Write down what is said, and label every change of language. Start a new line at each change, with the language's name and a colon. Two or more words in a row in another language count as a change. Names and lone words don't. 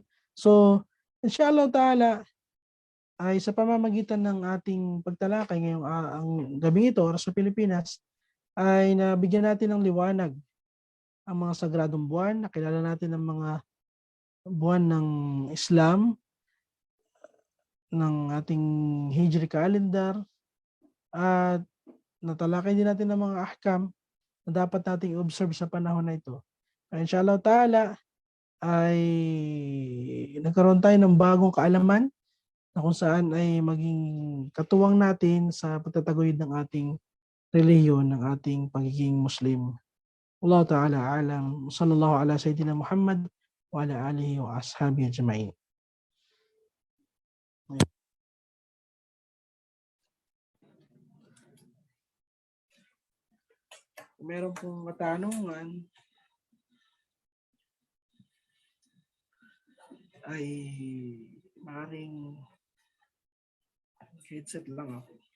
Filipino: So,
Arabic: إن شاء الله تعالى,
Filipino: ay sa pamamagitan ng ating pagtalakay ngayong ang gabi ito sa Pilipinas, ay nabigyan natin ng liwanag ang mga sagradong buwan, nakilala natin ang mga buwan ng Islam, ng ating
English: Hijri calendar,
Filipino: at natalakay din natin ang mga ahkam na dapat nating i-observe sa panahon na ito.
Arabic: إن شاء الله تعالى
Filipino: ay nagkaroon tayo ng bagong kaalaman na kung saan ay maging katuwang natin sa pagtataguyod ng ating relihiyon, ng ating pagiging Muslim.
Arabic: الله تعالى أعلم. صلى الله على سيدنا محمد وعلى آله وأصحابه أجمعين.
Filipino: Meron pong katanungan ay maaaring headset lang ako.